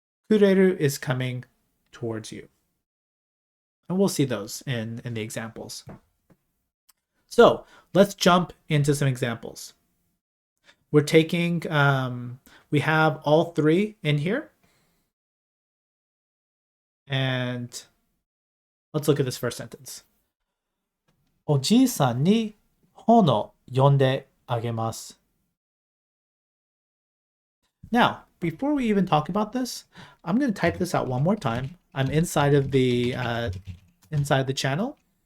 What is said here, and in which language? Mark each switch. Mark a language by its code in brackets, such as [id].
[en] Kureru is coming towards you. And we'll see those in the examples. So let's jump into some examples. We're taking, we have all three in here. And let's look at this first sentence. [ja] おじいさんに本を読んであげます。 [en] Now, before we even talk about this, I'm going to type this out one more time. I'm inside of the channel.